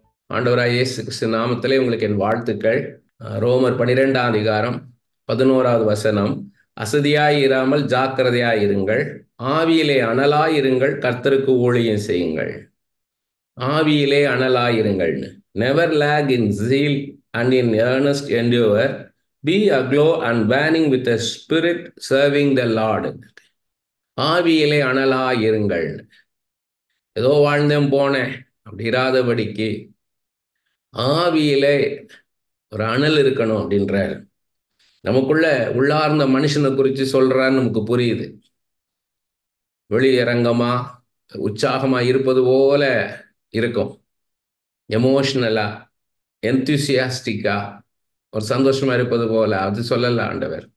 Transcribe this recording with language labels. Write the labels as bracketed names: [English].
[Tamil] ஆண்டவராய் இயேசு கிறிஸ்து நாமத்திலே உங்களுக்கு என் வாழ்த்துக்கள். ரோமர் 12ஆம் அதிகாரம் 11வது வசனம், அசதியாயிராமல் ஜாக்கிரதையாயிருங்கள், ஆவியிலே அனலாயிருங்கள், கர்த்தருக்கு ஊழியம் செய்யுங்கள். ஆவியிலே அனலாயிருங்கள்னு, [English] Never lag in zeal and in earnest endeavor, be aglow and burning with a spirit serving the Lord. [Tamil] ஆவியிலே அனலாயிருங்கள். ஏதோ வாழ்ந்தேன் போனேன் அப்படி இராதபடிக்கு ஆவியிலே ஒரு அனல் இருக்கணும் அப்படின்றார். நமக்குள்ள உள்ளார்ந்த மனுஷனை குறித்து சொல்றான்னு நமக்கு புரியுது. வெளியரங்கமா உற்சாகமா இருப்பது போல இருக்கும், எமோஷனலா எந்தூசியாஸ்டிக்கா ஒரு சந்தோஷமா இருப்பது போல அது சொல்லல ஆண்டவர்.